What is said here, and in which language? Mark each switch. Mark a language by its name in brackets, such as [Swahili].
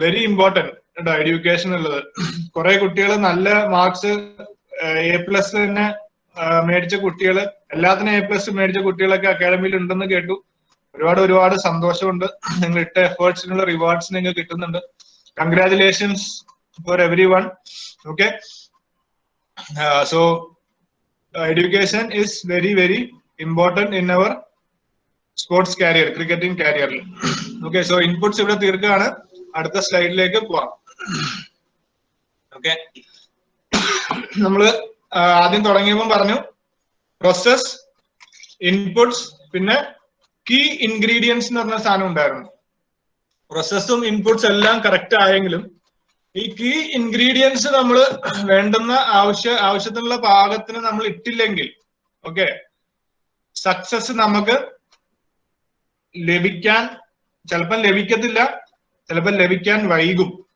[English] very important [Malayalam] കേട്ടോ education ഉള്ളത്. കുറെ കുട്ടികൾ നല്ല മാർക്സ് A+ തന്നെ മേടിച്ച കുട്ടികൾ, എല്ലാത്തിനും A+ മേടിച്ച കുട്ടികളൊക്കെ അക്കാഡമിയിൽ ഉണ്ടെന്ന് കേട്ടു. ഒരുപാട് സന്തോഷമുണ്ട്. നിങ്ങൾ ഇട്ട എഫേർട്സിനുള്ള റിവാർഡ്സ് നിങ്ങൾക്ക് കിട്ടുന്നുണ്ട്. [English] Congratulations for everyone. Okay. So education is very important in our sports career, cricketing career. Okay, so inputs [Malayalam] ഇവിടെ തീർക്കുകയാണ്. അടുത്ത സ്ലൈഡിലേക്ക് പോവാം. ഓക്കെ. നമ്മള് ആദ്യം തുടങ്ങിയപ്പോൾ പറഞ്ഞു പ്രോസസ്, ഇൻപുട്സ്, പിന്നെ കീ ഇൻഗ്രീഡിയൻസ് എന്ന് പറഞ്ഞ സാധനം ഉണ്ടായിരുന്നു. പ്രോസസ്സും ഇൻപുട്സ് എല്ലാം കറക്റ്റ് ആയെങ്കിലും ഈ കീ ഇൻഗ്രീഡിയൻസ് നമ്മൾ വേണ്ടുന്ന ആവശ്യത്തിനുള്ള പാകത്തിന് നമ്മൾ ഇട്ടില്ലെങ്കിൽ ഓക്കെ സക്സസ് നമുക്ക് ലഭിക്കാൻ ചിലപ്പോൾ ലഭിക്കത്തില്ല, ചിലപ്പോൾ ലഭിക്കാൻ വൈകും.